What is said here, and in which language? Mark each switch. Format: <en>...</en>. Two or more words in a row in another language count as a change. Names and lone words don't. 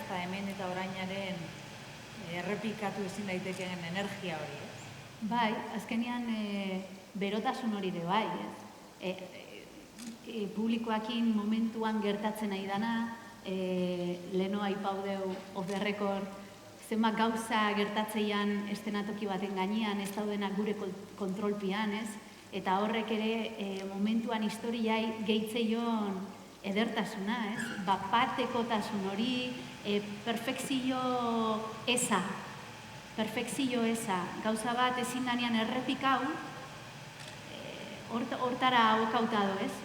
<eu>Eta hemen eta orainaren errepikatu ezin daitekeen energia hori, ez? Bai, azkenean berotasun hori ere bai, ez? Publikoakin momentuan gertatzen nahi dana, leheno aipaudeu</eu> <en>off the record,</en> <eu>zenbat gauza gertatzeian estenatoki baten gainean, ez daudenak gure kontrolpian, ez? Eta horrek ere momentuan historiai gehitzeion edertasuna, ez? Bat-batekotasun hori, perfekzio eza, gauza bat ezin danean errepikau, hortara abokauta do, ez?</eu>